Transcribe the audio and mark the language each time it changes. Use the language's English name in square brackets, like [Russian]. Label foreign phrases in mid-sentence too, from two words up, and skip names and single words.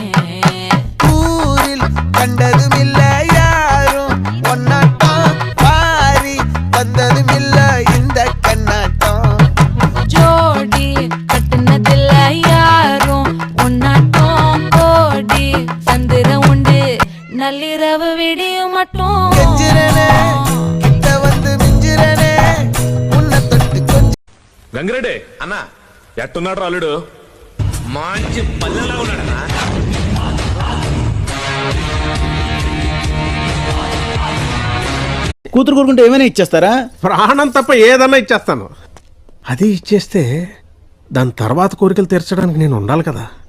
[Tamil] ஊரில் கண்டதும் இல்ல யாரும் ஒன்னாட்டம், பாரி வந்ததும் இல்ல இந்த கண்ணாட்டம், ஜோடி கட்டுனதில்ல யாரும் ஒன்னாட்டம், கோடி தந்திரம் உண்டு நள்ளிரவு விடியும் மட்டும். கெஞ்சிரனே கிட்ட வந்து மிஞ்சிரனே உன்னை தொட்டு கொஞ்சம். [Telugu] గంగిరెడ్డి అన్న ఎట్టున్నాడు అల్లుడు? మంచి పల్లెలా ఉన్నాడన్నా. కూతురు కోరుకుంటే ఏమైనా ఇచ్చేస్తారా? ప్రాణం తప్ప ఏదన్నా ఇచ్చేస్తాను. అది ఇచ్చేస్తే దాని తర్వాత కోరికలు తీర్చడానికి నేను ఉండాలి కదా.